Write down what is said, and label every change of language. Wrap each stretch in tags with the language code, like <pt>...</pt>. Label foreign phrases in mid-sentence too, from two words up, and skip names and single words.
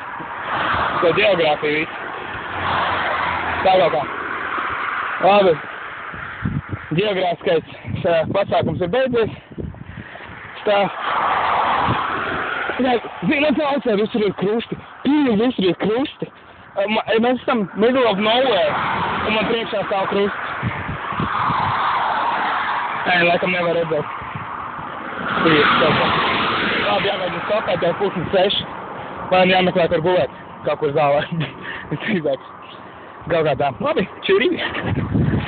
<lv>To geogrāfiju visu. Tā kaut kā. Labi. Geogrāfiskais pasākums ir beidzies. Stāv. Zinu, tā visur ir krusti. Pilnīgi visur ir krusti. Mēs esam</lv> <en>middle of nowhere.</en> <lv>Un man priekšā stāv krusti. Laikam nevar redzēt. Labi, jāmēģina stopēt jau 5:06. Man jāmeklē, kur gulēt. Kaut kur zālē. Visdrīzāk. Kaut kā tā. Labi, čurīgi.</lv>